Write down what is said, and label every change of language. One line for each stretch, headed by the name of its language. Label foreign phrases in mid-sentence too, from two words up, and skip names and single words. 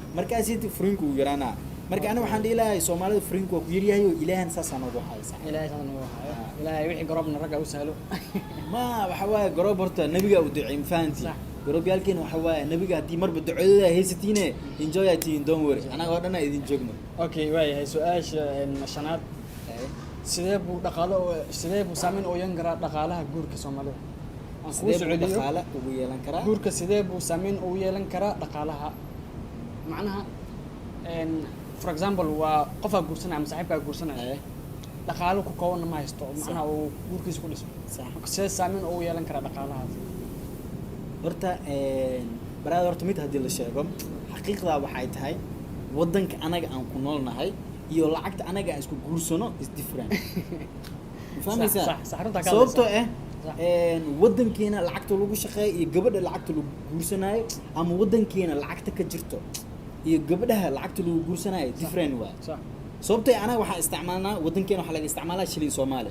Somali: markaasi furiinku uu yaraanaa marka aniga waxaan dhihi lahaa soomaalida furiinku waa ku yaryahay oo ilaahan saasaan ugu haysa ilaahay sadan uu hayo ilaahay wixii garobna ragga u sahlo ma waxa waaye garoob horta nabiga u duceeyay fahanti Sax. garoobyaalkeena waxa waaye nabiga haddii marba ducadooda haysatiine
English: enjoy atiin don't worry
Somali: anaga oo dhan aan idin joogno okay waayahay su-aasha shanaad sidee buu saameyn u yeelan karaa dhaqaalaha guurka soomaalida aan kuu sidee buu socodiyo dhaqaale ugu yeelan karaa guurka sidee buu saameyn ugu yeelan karaa dhaqaalaha macnaha
English: for example
Somali: waa qofaa guursanaya ama saaxiibkaa guursanaya dhaqaalo ku koobanna ma haysto macnaha uu guurkiisa ku dhiso Sax. marka sidee saameyn ugu yeelan karaa dhaqaalahaas horta baraada horta mid haddii la sheego xaqiiqdaa waxay tahay waddanka anaga aan ku noolnahay iyo lacagta anaga aan isku guursano
English: is different
Somali: ma fahmaysaa sax, runtaa ka sababtoo hadlaysaa. ah Sax. waddankeena lacagta lagu shaqeeyo iyo gabadha lacagta lagu guursanaayo ama waddankeena lacagta ka jirto iyo gabadhaha lacagta lagu guursanaayo different waa sax sababtoo anaga waxaan isticmaalnaa waddankeena waxaa laga isticmaalaa shilin soomaali